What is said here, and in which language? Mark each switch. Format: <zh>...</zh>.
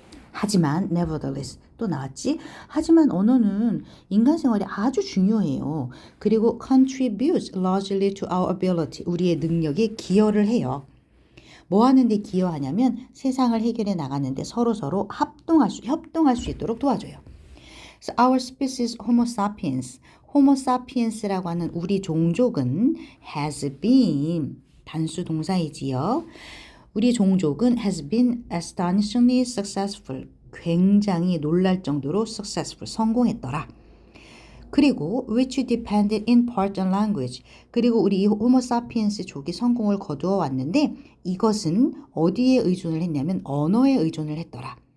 <ko>하지만 nevertheless 또 나왔지. 하지만 언어는 인간 생활에 아주 중요해요. 그리고</ko> <en>contributes largely to our ability</en> <ko>우리의 능력에 기여를 해요. 뭐 하는데 기여하냐면 세상을 해결해 나가는데 서로서로 협동할 수 있도록 도와줘요.</ko> <en>So our species Homo sapiens,</en> <ko>Homo sapiens라고 하는 우리 종족은</ko> <en>has been</en> <ko>단수 동사이지요. 우리 종족은</ko> <en>has been astonishingly successful,</en> <ko>굉장히 놀랄 정도로 successful, 성공했더라. 그리고</ko> <en>which depended in part on language.</en> <ko>그리고 우리 이 호모 사피엔스 족이 성공을 거두어 왔는데 이것은 어디에 의존을 했냐면 언어에 의존을 했더라.</ko>